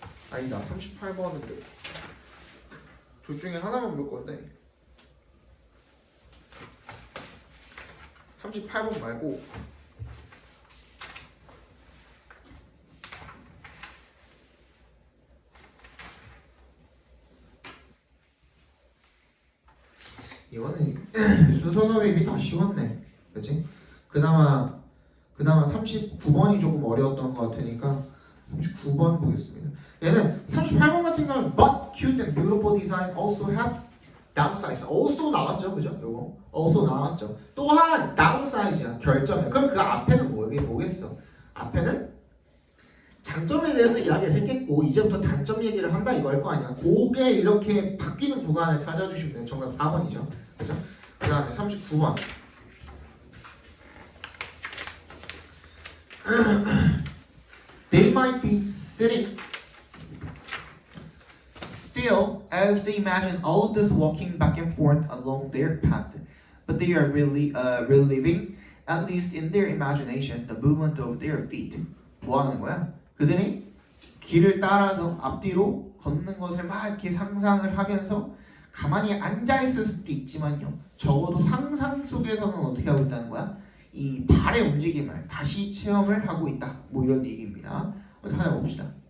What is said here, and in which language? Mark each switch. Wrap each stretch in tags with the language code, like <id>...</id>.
<ko>아니다, 38번은 둘 중에 하나만 볼 건데 38번 말고 이거는 순서가 이미 다 쉬웠네. 그치? 그나마 39번이 조금 어려웠던 것 같으니까 39번 보겠습니다. 얘는 38번 같은 경우는</ko> <en>but cute and beautiful design also have downsides.</en> <ko>also 나왔죠, 그죠? 요거 also 나왔죠. 또한 downside야, 결점이야. 그럼 그 앞에는 뭐겠어? 앞에는 장점에 대해서 이야기를 했겠고 이제부터 단점 얘기를 한다 이거 할 거 아니야. 그게 이렇게 바뀌는 구간을 찾아주시면 돼요. 정답 4번이죠. 그죠? 그 다음에 39번.</ko> <en>They might be sitting still as they imagine all this walking back and forth along their path, but they are really reliving, at least in their imagination, the movement of their feet.</en> <ko>뭐 하는 거야? 그들이 길을 따라서 앞뒤로 걷는 것을 막 이렇게 상상을 하면서 가만히 앉아 있을 수도 있지만요. 적어도 상상 속에서는 어떻게 하고 있다는 거야? 이 발의 움직임을 다시 체험을 하고 있다. 뭐 이런 얘기입니다. 찾아봅시다.</ko>